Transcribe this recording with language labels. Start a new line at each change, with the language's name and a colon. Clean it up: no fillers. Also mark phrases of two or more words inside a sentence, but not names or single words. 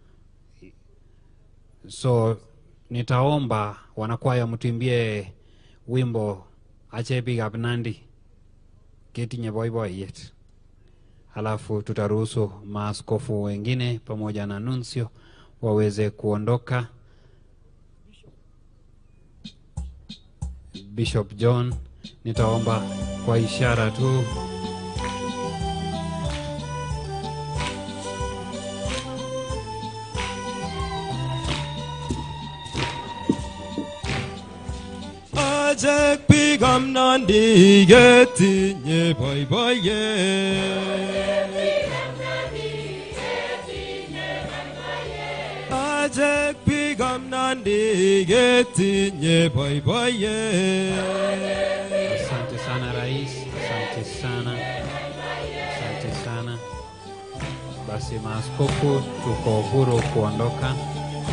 Swahili: So nitaomba wanakwaya mtuimbie wimbo Ache Bigab Nandi Ketinye Boiboiyet. Halafu tutaruhusu maaskofu wengine pamoja na nuncio waweze kuondoka. Bishop John nitaomba kwa ishara tu.
Kalenjin: Ajek Bigab Nandi Ketinye Boiboiyet. Ajek Bigab Nandi Ketinye Boiboiyet.
Swahili: Asante sana rais, asante sana. Asante sana. Basi maaskofu tuko huru kuondoka.